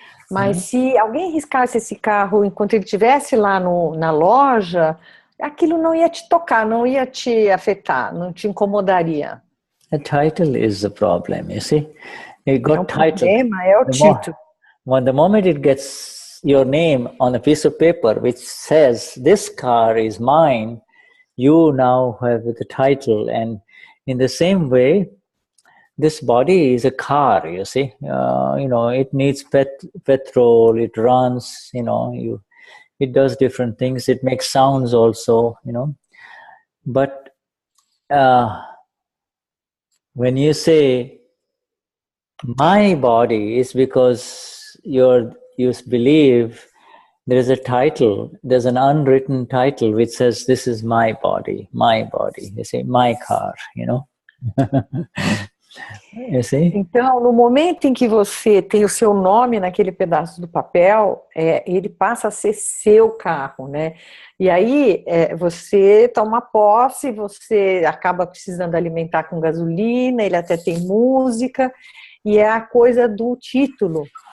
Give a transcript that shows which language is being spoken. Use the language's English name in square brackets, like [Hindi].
[Portuguese] Mas se alguém riscasse esse carro enquanto ele estivesse lá na loja, aquilo não ia te tocar, não ia te afetar, não te incomodaria. [English] The title is the problem, you see? You got title. [Portuguese] O problema é o título. [English] When the moment it gets your name on a piece of paper which says, this car is mine, you now have the title. And in the same way, this body is a car, you see. You know, it needs petrol, it runs, you know, it does different things, it makes sounds also, you know. But when you say, my body, is because you believe there is a title, there's an unwritten title which says, this is my body, you see, my car, you know. You see? [Portuguese] Então, no momento em que você tem o seu nome naquele pedaço do papel, ele passa a ser seu carro, né? E aí você toma posse, você acaba precisando alimentar com gasolina, ele até tem música, e é a coisa do título.